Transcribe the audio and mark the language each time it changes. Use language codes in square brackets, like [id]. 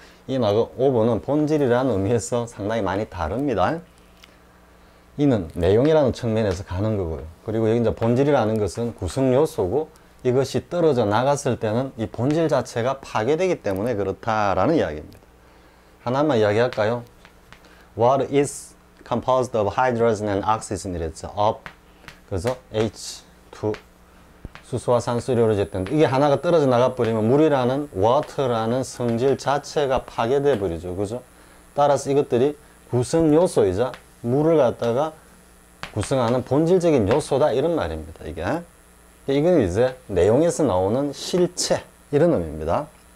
[ko] 인하고 오버는 본질이라는 의미에서 상당히 많이 다릅니다. 이는 내용이라는 측면에서 가는 거고요. 그리고 여기 이제 본질이라는 것은 구성 요소고 이것이 떨어져 나갔을 때는 이 본질 자체가 파괴되기 때문에 그렇다라는 이야기입니다. 하나만 이야기할까요? [en] What is composed of hydrogen and oxygen [ko] 이랬죠. of 그래서 H2 수소와 산소를 이루어졌던데 이게 하나가 떨어져 나가버리면 물이라는 water라는 성질 자체가 파괴돼 버리죠. 그죠? 따라서 이것들이 구성 요소이자 물을 갖다가 구성하는 본질적인 요소다 이런 말입니다. 이건 이제 내용에서 나오는 실체 이런 의미입니다.